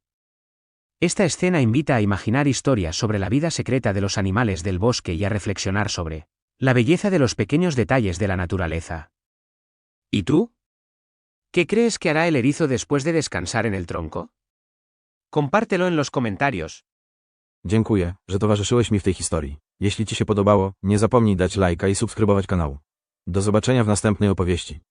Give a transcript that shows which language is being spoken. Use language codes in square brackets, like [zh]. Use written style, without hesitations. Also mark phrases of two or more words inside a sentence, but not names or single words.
[es] Esta escena invita a imaginar historias sobre la vida secreta de los animales del bosque y a reflexionar sobre la belleza de los pequeños detalles de la naturaleza. ¿Y tú? ¿Qué crees que hará el erizo después de descansar en el tronco? Compártelo en los comentarios. [pl] Dziękuję, że towarzyszyłeś mi w tej historii. Jeśli Ci się podobało, nie zapomnij dać lajka i subskrybować kanału. Do zobaczenia w następnej opowieści.